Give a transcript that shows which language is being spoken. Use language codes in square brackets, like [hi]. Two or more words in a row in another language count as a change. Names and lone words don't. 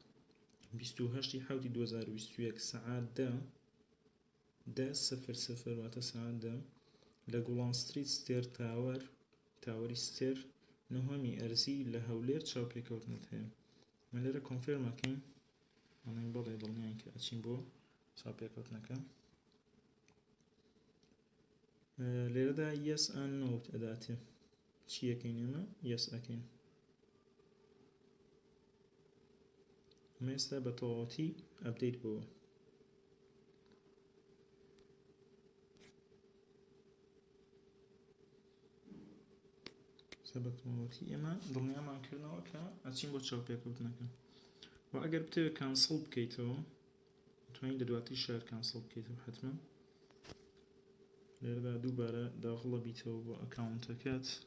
[ckb] 28/7/2021 ساعات 10:00 واتە ساعت 10 لە گوڵان ستریت ستێر تاوەری ستێر نهۆمی ئەرزی لە هەولێر چاوپێکەوتنت هەیە من لێرە کۆنفێرمەکەین ئەڵێن بەڵێ دڵنیان کە ئەچین بۆ چاوپێکەوتنەکە لێرەدا [en] yes and no [ckb] ئەداتێ چی ئەەکەین ئێمە yes ئەەکەین ئەمە ئێستا بە تەواوەتی ئەپدەیت بووە سەبەتەوەتی ئێمە دڵنیامان کردنەوە کە ئەچین بۆ چاوپێکەوتنەکە و ئەگەر بتەوێ کانسڵ بکەیتەوە توانین لە دواتی شار کانسڵ بکەیتەوە حتمما لێرەدا دووبارە داخڵە بیتەوە بۆ ئەکاونتەکەت